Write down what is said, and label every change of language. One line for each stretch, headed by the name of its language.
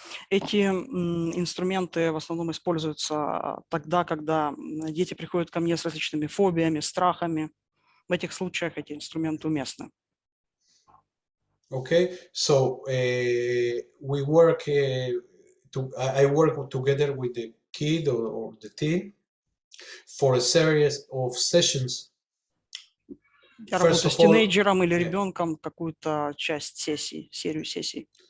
Russian: Эти инструменты в основном используются тогда, когда дети приходят ко мне с различными фобиями, страхами. В этих случаях эти инструменты уместны.
English: Okay, so we work. I work together with the kid or the teen for a series of sessions.
Russian: Я работаю с тинейджером или ребенком какую-то часть сессий, серию сессий.